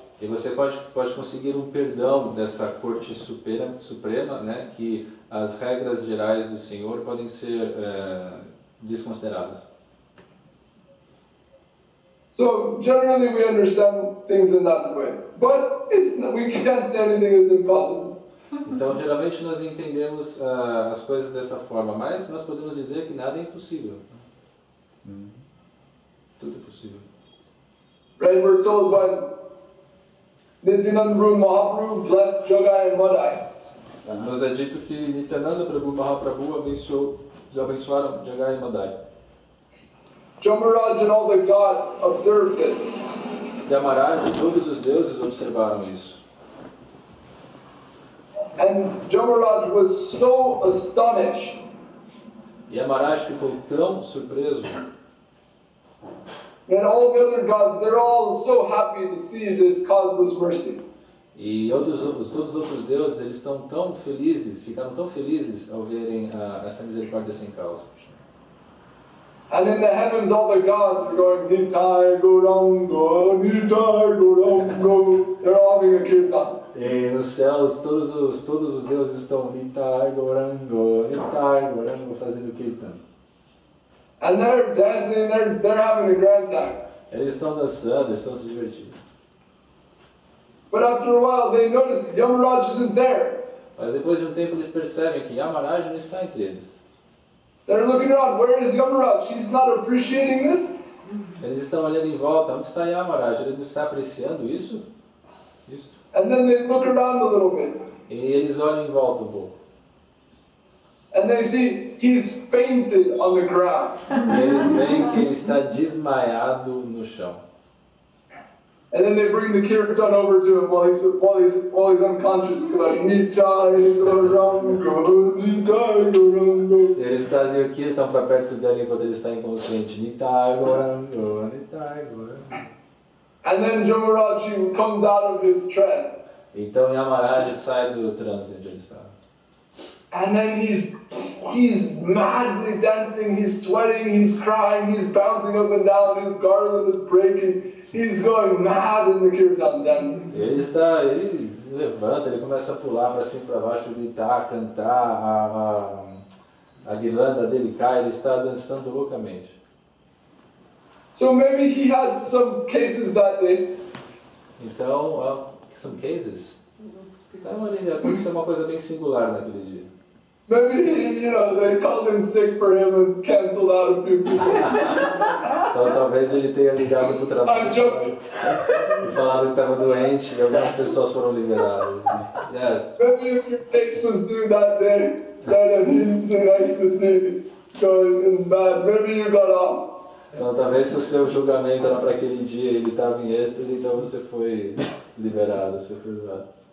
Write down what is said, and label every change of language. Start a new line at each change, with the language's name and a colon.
Portuguese: E você pode conseguir um perdão dessa corte suprema, né, que as regras gerais do Senhor podem ser desconsideradas.
English: So generally we understand things in that way, but we can't say anything is impossible.
Portuguese: Então, geralmente nós entendemos as coisas dessa forma, mas nós podemos dizer que nada é impossível. Tudo é possível.
English: Right? We're told by Nityananda Mahaprabhu blessed Jogai and Madai.
Portuguese: Nos é dito que Nityananda Prabhu Mahaprabhu abençoaram Jagai e Madai.
English: Jamaraj and all the gods observed this.
Portuguese: Yamaraj e todos os deuses observaram isso.
English: And Jamaraj was so astonished.
Portuguese: Yamaraj ficou tão surpreso.
English: And all the other gods, they're all so happy to see this causeless mercy.
Portuguese: E todos os outros deuses, eles estão tão felizes, ficaram tão felizes ao verem essa misericórdia sem causa.
English: And in the heavens, all the gods are going, Nitai Gaurango, Nitai Gaurango. They're all having a kirtan.
Portuguese: E nos céus, todos os deuses estão Nitai Gaurango, fazendo kirtan.
English: And they're dancing, they're having a grand time.
Portuguese: Eles estão dançando, estão se divertindo.
English: But after a while, they notice Yamaraj isn't there.
Portuguese: Mas depois de um tempo eles percebem que Yamaraj não está entre eles.
English: They're looking around, where is Yamaraj? He's not appreciating this.
Portuguese: Eles estão olhando em volta, onde está Yamaraj? Ele não está apreciando isso?
English: And then they look around a little bit.
Portuguese: E eles olham em volta um pouco.
English: And they see he's fainted on the ground.
Portuguese: E eles veem que ele está desmaiado no chão.
English: And then they bring the kirtan over to him while he's unconscious. Like, Nitai Gauranga, Nitai Gauranga.
Portuguese: E eles trazem o kirtan para perto dele enquanto ele está inconsciente. Nitai Gauranga, Nitai Gauranga.
English: And then Jamaraji comes out of his trance.
Portuguese: Então Yamaraj sai do transe onde ele estava.
English: And then he's madly dancing, he's sweating, he's crying, he's bouncing up and down, his garland is breaking, he's going mad in the kirtan dancing.
Portuguese: Ele levanta, ele começa a pular para cima e para baixo, gritar, cantar, a guirlanda dele cai, ele está dançando loucamente.
English: So maybe he had some cases that day.
Portuguese: Então,
English: some cases.
Portuguese: Aconteceu uma coisa bem singular naquele dia.
English: Maybe, they called in sick for him and canceled out a few people.
Portuguese: Então talvez ele tenha ligado para o trabalho e falado que estava doente e algumas pessoas foram liberadas.
English: Yes. Maybe if your case was due that day, that he's in ecstasy, going bad, maybe you got off.
Portuguese: Então talvez se o seu julgamento era para aquele dia e ele estava em êxtase, então você foi liberado, você foi perdoado.